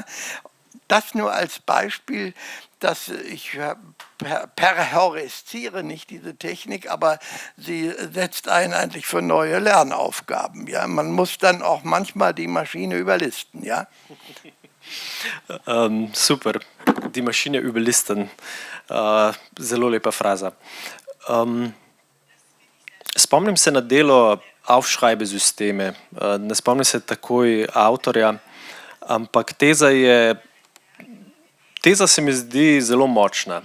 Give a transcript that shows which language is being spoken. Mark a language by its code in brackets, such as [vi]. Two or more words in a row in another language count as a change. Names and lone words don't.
[de] Das nur als Beispiel, dass ich perhorresziere nicht diese Technik, aber sie setzt einen eigentlich für neue Lernaufgaben. Ja? Man muss dann auch manchmal die Maschine überlisten. Ja? Super, die Maschine überlisten. [sl] Zelo lepa fraza. Spomnim se na delo Aufschreibesysteme, ne spomnim se takoj avtorja, ampak teza se mi zdi zelo močna.